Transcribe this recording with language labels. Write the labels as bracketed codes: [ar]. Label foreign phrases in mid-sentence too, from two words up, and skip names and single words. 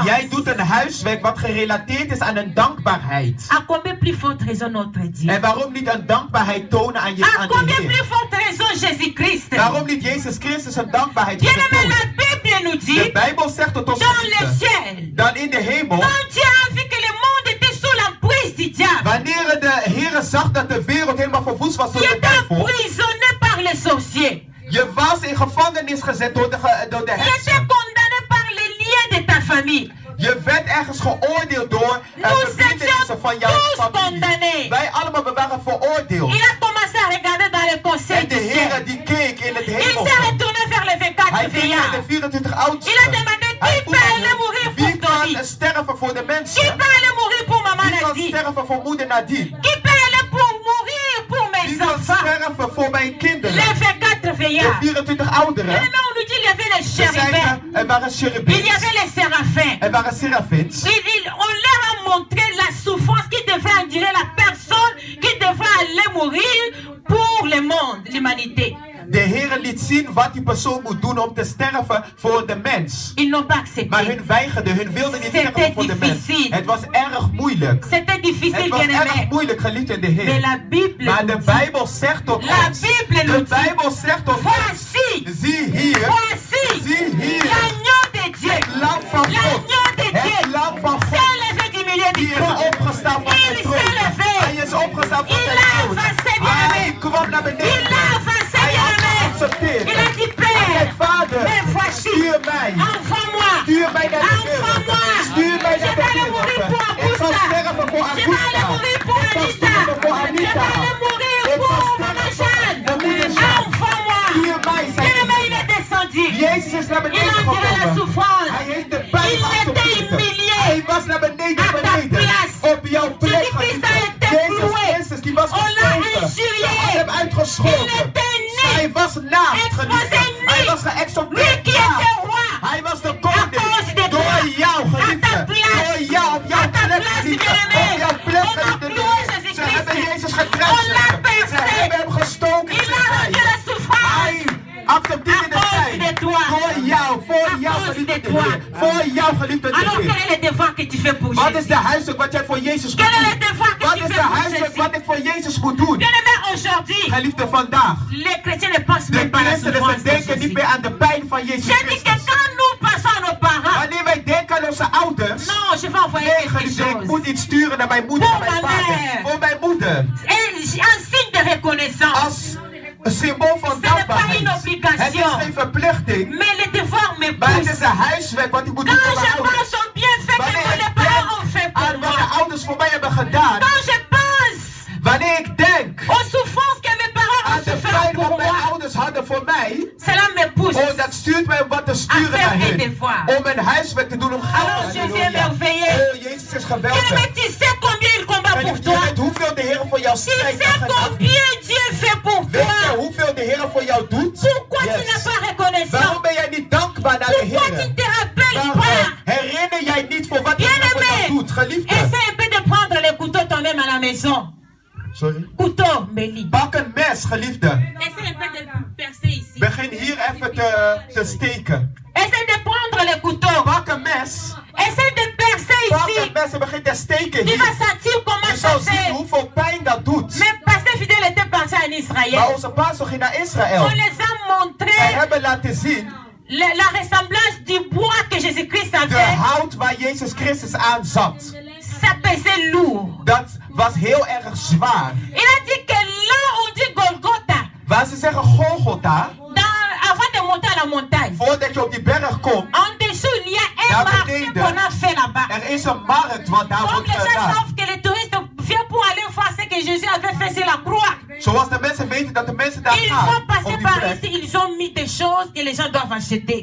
[nl] Jij doet een huiswerk wat gerelateerd is aan een dankbaarheid. [fr] À combien plus forte raison notre Dieu? [nl] En waarom niet een dankbaarheid tonen aan, [fr] À [nl] aan de [fr] combien plus [nl] Heer? [fr] forte raison Jésus-Christ? [nl] Waarom niet Jezus Christus een dankbaarheid [fr] Bien aimé, [nl] tonen? [fr] la Bible nous [nl] De [fr] dit, [nl] Bijbel zegt tot ons, [fr] dans le [nl] geliefde, [fr] ciel, [nl] dan in de hemel, [fr] quand Dieu a vu que le monde était sous l'emprise du diable, [nl] wanneer de Heer zag dat de wereld helemaal verwoest was door [fr] qui [nl] de [fr] était [nl] duivel, [fr] emprisonné par les sorciers, [nl] je was in gevangenis gezet door de [fr] qui était [nl] heksen. [fr] condamné par les liens de ta famille. [nl] Je werd ergens geoordeeld door verbintenissen van jouw [fr] tous [nl] familie. [fr] condamnés. [nl] Wij allemaal we waren veroordeeld. [fr] Il a commencé à regarder dans le conseil [nl] En [fr] du [nl] de Heer [fr] ciel. [nl] die keek in het [fr] Il [nl] hemel. [fr] s'est retourné vers les 24 [nl] Hij keek naar de [fr] vieillards. [nl] 24 oudsten. [fr] Il a demandé [nl] Hij [fr] qui [nl] vroeg [fr] peut [nl] aan [fr] aller [nl] hen, [fr] mourir [nl] wie [fr] pour David? [nl] kan sterven voor de [fr] Qui [nl] mensen? [fr] peut aller mourir pour maman [nl] Wie kan [fr] Nadine? [nl] sterven voor moeder Nadine? [fr] Qui peut aller pour mourir pour [nl] Wie [fr] mes [nl] kan [fr] enfants? [nl] sterven voor mijn kinderen? [fr] Les 24 [nl] De [fr] vieillards. [nl] 24 [fr] Et [nl] ouderen. [fr] maintenant on nous dit qu'il y avait les [nl] Er [fr] chérubins. [nl] er waren [fr] Il y [nl] cherubims. [fr] avait les séraphins. [nl] Er waren serafins. [fr] On leur a montré la souffrance qui devrait endurer la personne qui devrait aller mourir pour le monde, l'humanité. [nl] De Heer liet zien wat die persoon moet doen om te sterven voor de mens. [fr] Ils n'ont pas [nl] Maar [fr] accepté. [nl] hun weigerden, hun wilden niet [fr] C'était [nl] sterven voor de mens. [fr] difficile. [nl] Het was erg moeilijk. [fr] C'était [nl] Het [fr] difficile, [nl] was [fr] bien [nl] erg [fr] aimé. [nl] moeilijk, geliefd in de [fr] Mais [nl] Heer. [fr] la Bible [nl] Maar [fr] nous [nl] de [fr] dit, [nl] Bijbel zegt tot [fr] La [nl] ons. [fr] Bible [nl] De [fr] nous dit, [nl] Bijbel zegt tot ons. [fr] voici, [nl] Zie hier. [fr] voici, [nl] Zie hier. [fr] l'agneau de Dieu. [nl] Het lam van God. [fr] L'agneau de [nl] Het [fr] Dieu [nl] lam van [fr] s'est [nl] God. [fr] levé du milieu du [nl] Die is [fr] trône. [nl] opgestaan van [fr] Il [nl] de [fr] s'est [nl] troon. [fr] levé. [nl] Hij is opgestaan van [fr] Il [nl] zijn [fr] a [nl] troon. [fr] avancé, bien-aimé. [nl] Hij kwam naar beneden. [fr] Il a avancé, [nl] Hij had [fr] bien-aimé. [nl] geaccepteerd. [fr] Il a dit, [nl] Hij zei, [fr] Père, [nl] Vader, [fr] mais voici, [nl] stuur mij. [fr] envoie-moi. [nl] Stuur mij naar de [fr] Envoie-moi. [nl] wereld. Stuur mij [fr] Je [nl] naar de [fr] vais aller mourir [nl] wereld. [fr] pour [nl] Ik zal [fr] Augusta. [nl] sterven voor [fr] Je vais aller [nl] Augusta. [fr] mourir pour [nl] Ik zal [fr] Anita. [nl] sterven voor [fr] Je vais [nl] Anita. [fr] aller mourir [nl] Ik zal [fr] pour [nl] sterven [fr] Maman [nl] voor [fr] Jeanne. [nl] de moeder Jeanne. [fr] Envoie-moi. [nl] Stuur mij, zei [fr] Bien-aimé, [nl] hij. [fr] il est descendu. [nl] Jezus is naar [fr] Il [nl] beneden [fr] a enduré la [nl] gekomen. [fr] souffrance. [nl] Hij heeft de pijn [fr] Il était [nl] geaccepteerd. [fr] humilié. [nl] Hij was naar beneden [fr] À ta [nl] beneden. [fr] place. [nl] Op jouw plek. [fr] Jésus-Christ a [nl] geliefde. [fr] été [nl] Jezus [fr] cloué. [nl] Christus die was [fr] On l'a [nl] geschoten. [fr] injurié. [nl] Ze had hem [fr] Il [nl] uitgeschoten. [fr] était nu. [nl] Hij was naakt, [fr] Exposé [nl] geliefde. [fr] nu. [nl] Hij was [fr] Lui [nl] geëxalteerd. [fr] qui était roi. [nl] Hij was de [fr] À cause de [nl] koning. [fr] toi. [nl] Door jou, [fr] À ta [nl] geliefde. [fr] place. [nl] Door jou, op jouw [fr] À ta [nl] plek, [fr] place, [nl] geliefde. [fr] bien-aimé. [nl] Op jouw plek, [fr] On a [nl] geliefde. [fr] cloué Jésus [nl] Ze hebben [fr] Christ. [nl] Jezus [fr] On [nl] gekruisigd. [fr] l'a [nl] Ze [fr] percé. [nl] hebben hem gestoken. [fr] Il a rendu la souffrance. [nl] Hij accepteerde de [fr] À cause [nl] pijn. [fr] de toi. [nl] Voor jou, voor [fr] À [nl] jou, [fr] cause [nl] geliefde [fr] de toi. [nl] Heer. Voor jou, geliefde [fr] Alors [nl] Heer. [fr] quel est le devoir que tu fais pour [nl] Wat is [fr] Jésus? [nl] de huiswerk wat jij voor Jezus moet [fr] Quel est le [nl] doen? [fr] devoir que [nl] Wat [fr] tu [nl] is [fr] fais [nl] de [fr] pour [nl] huiswerk [fr] Jésus? [nl] wat ik voor Jezus moet doen? [fr] Bien-aimé, aujourd'hui, [nl] Geliefde, vandaag. [fr] les chrétiens ne pensent [nl] De [fr] même pas à la [nl] christenen ze [fr] souffrance de [nl] denken niet [fr] Jésus. [nl] meer aan de pijn van Jezus [fr] J'ai dit que [nl] Christus. [fr] quand nous pensons à nos parents, [nl] Wanneer wij denken aan onze ouders. [fr] non, je vais envoyer [nl] Nee, [fr] quelque [nl] geliefde, ik [fr] chose. [nl] moet iets sturen naar mijn moeder, Voor naar mijn mijn vader. [fr] mère. [nl] Voor mijn moeder. [fr] Un signe de reconnaissance. [nl] Als een symbool van [fr] Ce n'est pas [nl] dankbaarheid. [fr] une obligation. [nl] Het is geen verplichting. [fr] Mais le devoir me [nl] Maar het [fr] pousse. [nl] is een huiswerk wat ik moet doen [fr] Quand [nl] voor mijn [fr] je [nl] ouders. [fr] pense aux bienfaits que [nl] Wanneer [fr] mes [nl] ik [fr] parents ont fait [nl] denk [fr] pour [nl] aan wat de [fr] moi. [nl] ouders voor mij hebben gedaan. [fr] Quand je pense [nl] Wanneer ik denk [fr] aux souffrances que mes parents [nl] aan [fr] ont [nl] de [fr] souffert [nl] pijn [fr] pour [nl] wat mijn [fr] moi, [nl] ouders hadden voor mij. [fr] cela me pousse. [nl] Oh, dat stuurt mij om wat te sturen [fr] À faire [nl] naar [fr] un [nl] hen. [fr] devoir. [nl] Om een huiswerk te doen om [fr] Alors [nl] goud. [fr] Jésus est [nl] Halleluja. [fr] merveilleux. [nl] Oh, Jezus is geweldig. [fr] Bien-aimé, tu sais combien il combat pour [nl] Je [fr] toi. [nl] weet hoeveel de Heer voor jou [fr] Tu [nl] strijdt. [fr] sais combien Dieu fait pour [nl] Weet je [fr] toi. [nl] hoeveel de Heer voor jou doet? [fr] Pourquoi tu n'es [nl] Yes. [fr] pas reconnaissant? [nl] Waarom ben jij niet dankbaar naar de [fr] Pourquoi tu [nl] Heer? [fr] ne te rappelles [nl] Waarom [fr] pas? [nl] herinner jij niet voor wat de Heer voor jou [fr] Bien-aimé, [nl] doet, geliefde? [fr] essaie un peu de prendre le couteau toi-même à la maison. Sorry? Couteau, Mélie. [nl] Pak een mes, geliefde. [fr] Essaie un peu de percer ici. [nl] Begin hier even te steken. [fr] Essaie de prendre le couteau. [nl] Pak een mes. [fr] Essaie de percer [nl] Pak [fr] ici. [nl] een mes en begin te steken [fr] Tu [nl] hier. [fr] vas sentir comment [nl] Je [fr] ça [nl] zal zien [fr] fait. [nl] hoeveel pijn dat doet. [fr] Mais Pasteur Fidèle était parti en [nl] Maar [fr] Israël. [nl] onze pastor ging naar Israël. [fr] On les a [nl] Wij [fr] montré [nl] hebben laten zien [fr] la ressemblance du bois que Jésus-Christ [nl] de [fr] avait. [nl] hout waar Jezus Christus aan zat. [fr] Ça pesait lourd. [nl] Dat was heel erg zwaar. [fr] Il a dit que là, on dit Golgotha. [nl] Waar ze zeggen Golgotha, [fr] Avant de monter à la montagne. [nl] voordat je op die berg komt, [fr] En dessous, il y a un [nl] Daar [fr] marché [nl] beneden. [fr] qu'on a fait là-bas. [nl] er is een markt wat daar [fr] Donc [nl] wordt [fr] les gens [nl] gedaan. [fr] savent que les touristes viennent pour aller voir ce que Jésus avait fait sur la croix. [nl] Zoals de mensen weten dat de mensen daar [fr] Ils [nl] gaan [fr] vont [nl] op [fr] passer [nl] die [fr] par [nl] plek, [fr] ici, ils ont mis des choses que les gens doivent acheter.